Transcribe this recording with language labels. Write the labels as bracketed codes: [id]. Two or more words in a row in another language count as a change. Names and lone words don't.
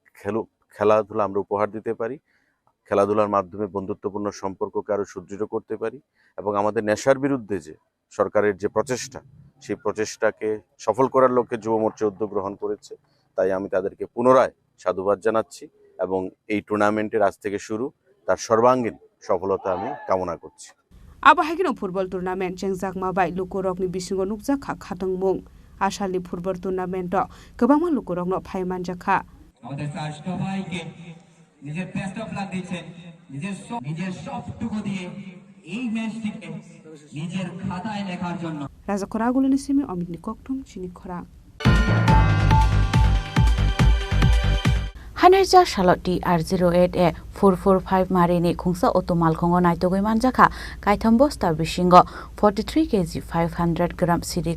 [bn] খেলাধুলা আমরা উপহার দিতে পারি খেলাধুলার মাধ্যমে বন্ধুত্বপূর্ণ সম্পর্ককে আরো সুদৃঢ় করতে পারি এবং আমাদের নেশার বিরুদ্ধে যে সরকারের যে প্রচেষ্টা সেই প্রচেষ্টাকে সফল করার লক্ষ্যে যুব মোর্চা উদ্যোগ গ্রহণ করেছে তাই আমি তাদেরকে পুনরায় সাধুবাদ জানাচ্ছি এবং এই টুর্নামেন্টের আজ থেকে শুরু তার সর্বাঙ্গীন সফলতা আমি কামনা করছি [trp] Abahagino [en] football tournament [trp] Chengjakmabai Lukorokni bisingo nukjakha khatangmung Ashalni [en] football tournament [trp] gobangma Lukorokno phaimanjakha [bn] আমাদের স্যার সবাইকে নিজের [en] best of luck [bn] দিয়েছেন নিজের সবটুকু দিয়ে এই ম্যাচটিকে নিজের খাতায় লেখার জন্য [trp] Razakhoragulni simi Omitni Kokthum Chini Khorang Hanerja Shaloti R08 e 445 marini khungsa otomal khongo naitogoi manjaka kaitham bosta bishingo 43 kg 500 gram siri